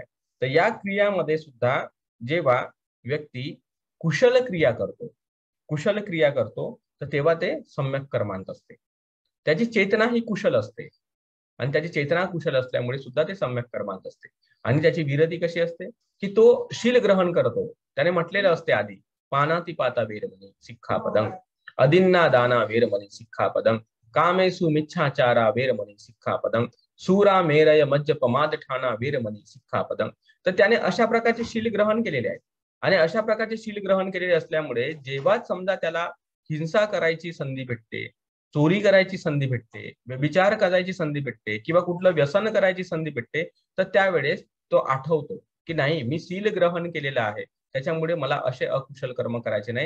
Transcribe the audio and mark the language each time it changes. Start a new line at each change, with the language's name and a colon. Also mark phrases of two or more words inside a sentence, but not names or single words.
Marathi: तर या क्रियामध्ये सुद्धा जेव्हा व्यक्ती कुशल क्रिया करतो तर तेव्हा ते सम्यक कर्मांत असते. त्याची चेतना ही कुशल असते आणि त्याची चेतना कुशल असल्यामुळे सुद्धा ते सम्यक कर्मांत असते. आणि त्याची विरती कशी असते की तो शील ग्रहण करतो. त्याने म्हटलेलं असते आधी,
Pali: पानातिपाता वेरमणी सिक्खापदं, अदिन्ना दाना वेरमणी सिक्खापदं, कामेषु मिच्छाचारा वेरमणी सिक्खापदं, सूरा मेरय मज्जपमाद ठाणा वेरमणी सिक्खापदं.
Marathi: तर त्याने अशा प्रकारचे शील ग्रहण केलेले आहे. आणि अशा प्रकारचे शील ग्रहण केलेले असल्यामुळे जेव्हा समजा त्याला हिंसा करायची संधी भेटते, चोरी करायची संधी भेटते, व्यभिचार करायची संधी भेटते किंवा कुठलं व्यसन करायची संधी भेटते, तर त्यावेळेस तो आठवतो की नाही, मी शील ग्रहण केलेलं आहे, त्याच्यामुळे मला असे अकुशल कर्म करायचे नाही.